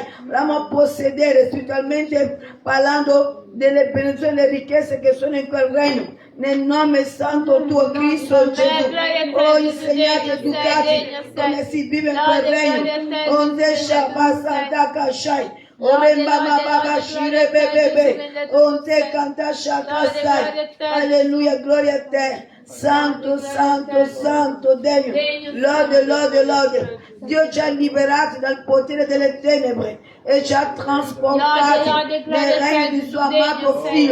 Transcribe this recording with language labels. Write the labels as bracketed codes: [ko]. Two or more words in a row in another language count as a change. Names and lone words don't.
[it] Vogliamo possedere spiritualmente parlando delle benedizioni e delle ricchezze che sono in quel regno. Nel nome santo tuo Cristo Gesù. Oh, insegnate, educati come si vive in quel regno. Onde Shabbat Shai. Ore mama baba shire bebebe, onte canta shakasai. Alleluia, gloria a te. Santo, santo, santo, degno. Lode, lode, lode. Dio ci ha liberati dal potere delle tenebre e ci ha trasportati nel regno di suo amato figlio.